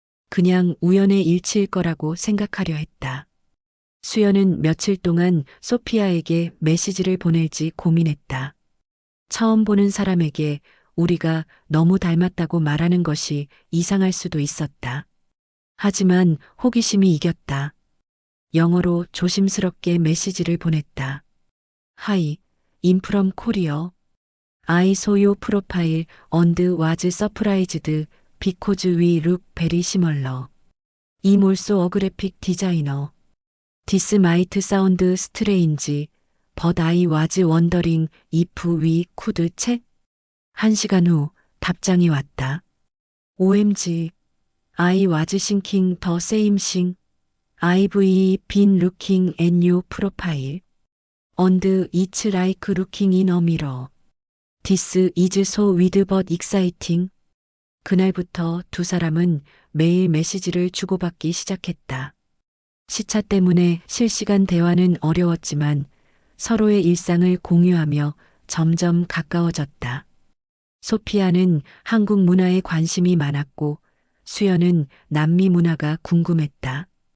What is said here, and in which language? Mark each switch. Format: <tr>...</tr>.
<ko>그냥 우연의 일치일 거라고 생각하려 했다. 수연은 며칠 동안 소피아에게 메시지를 보낼지 고민했다. 처음 보는 사람에게 우리가 너무 닮았다고 말하는 것이 이상할 수도 있었다. 하지만 호기심이 이겼다. 영어로 조심스럽게 메시지를 보냈다.</ko> <en>Hi, I'm from Korea. I saw your profile and was surprised because we look very similar. I'm also a graphic designer. This might sound strange, but I was wondering if we could chat.</en> <ko>1시간 후 답장이 왔다.</ko> <en>OMG, I was thinking the same thing. I've been looking at your profile. And it's like looking in a mirror. This is so weird but exciting.</en> <ko>그날부터 두 사람은 매일 메시지를 주고받기 시작했다. 시차 때문에 실시간 대화는 어려웠지만 서로의 일상을 공유하며 점점 가까워졌다. 소피아는 한국 문화에 관심이 많았고 수연은 남미 문화가 궁금했다.</ko>